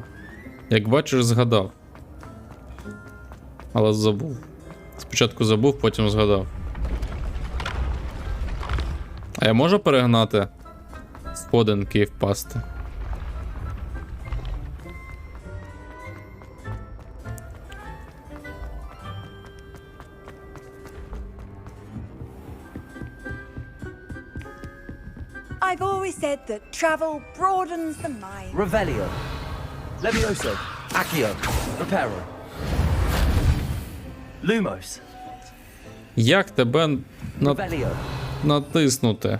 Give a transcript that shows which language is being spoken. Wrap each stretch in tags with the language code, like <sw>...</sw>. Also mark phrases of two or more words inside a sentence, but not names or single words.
<uk>Як бачиш, згадав. Але забув. Спочатку забув, потім згадав. А я можу перегнати сходинки і впасти?</uk> <en>I've always said that travel broadens the mind.</en> <uk>Revelio. Levioso. Accio. Reparo. Lumos. Як тебе Revelio. натиснути?</uk>